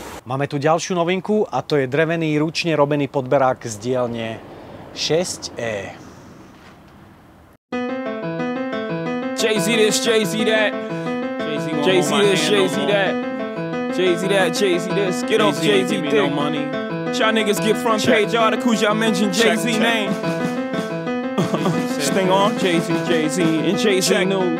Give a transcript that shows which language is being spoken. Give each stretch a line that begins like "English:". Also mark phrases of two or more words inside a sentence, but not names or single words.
Slovak: Máme tu ďalšiu novinku a to je drevený ručne robený podberák z dielne 6E.
English: Jay-Z this, Jay-Z that. Jay-Z this, Jay-Z that. Jay-Z that, Jay-Z this. Get off Jay-Z dick. Y'all niggas get front page articles, y'all mention Jay-Z name. Sting on Jay-Z, Jay-Z, and Jay-Z news.